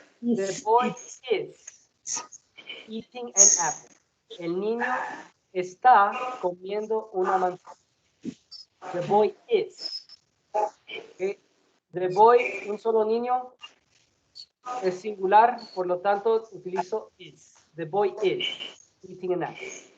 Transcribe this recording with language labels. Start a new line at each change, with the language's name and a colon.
English: The boy is eating an apple.
Spanish: El niño está comiendo una manzana.
English: The boy is. Okay. The boy,
Spanish: un solo niño, es singular, por lo tanto utilizo is.
English: The boy is eating an apple.